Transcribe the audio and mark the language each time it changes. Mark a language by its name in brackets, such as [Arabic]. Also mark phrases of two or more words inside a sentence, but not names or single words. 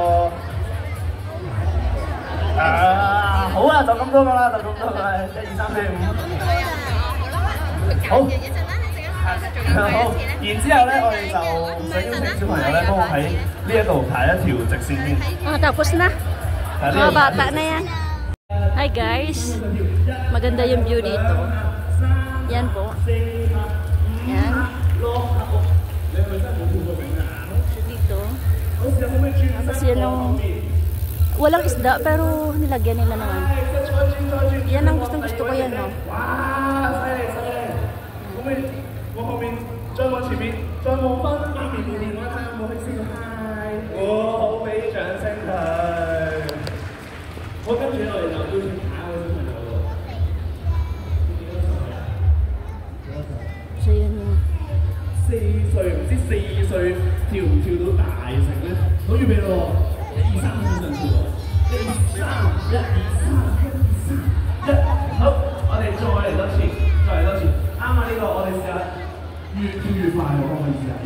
[Cantonese] 好啊，就咁多個啦，就咁多個啦，1、2、3、4、5。好。好，然之後咧，我哋就想邀請小朋友咧，幫我喺呢一度排一條直線先。 [Filipino] Tapos na. Mga bata na yan. Hi guys. Maganda yung view dito. Yan po. Yan. Dito. Tapos yan yung walang isda pero nilagyan nila naman. Yan ang gusto ko yan, no? [Cantonese] 我後面，再往前面，再望翻媽咪面面，我睇有冇去 [English] say hi。 [Cantonese] 好，俾掌聲佢。好，跟住我哋就邀請下一位小朋友咯。 [Filipino] So yun yung [Cantonese] 4 歲，唔知4歲跳唔跳到大繩咧？好預備咯，1、2、3向上跳喎，1、2、3，1、2、3，1、2、3，1。好，我哋再嚟多次，再嚟多次。啱啊！呢個我哋試下。越跳越快喎，可唔可以試下？